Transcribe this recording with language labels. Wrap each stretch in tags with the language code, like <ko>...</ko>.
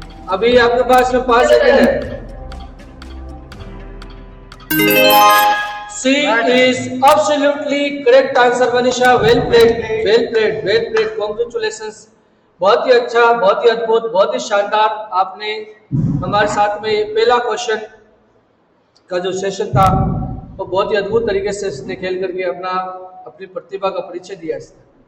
<hi>अभी आपके पास में 5 सेकंड है।</hi> <en>C is absolutely correct answer Manisha. Well played, well played, well played. Congratulations,</en> <hi>बहुत ही अच्छा, बहुत ही अद्भुत, बहुत ही शानदार। आपने हमारे साथ में पहला क्वेश्चन का जो सेशन था वो बहुत ही अद्भुत तरीके से इसने खेल करके अपनी प्रतिभा का परिचय दिया इसने।</hi>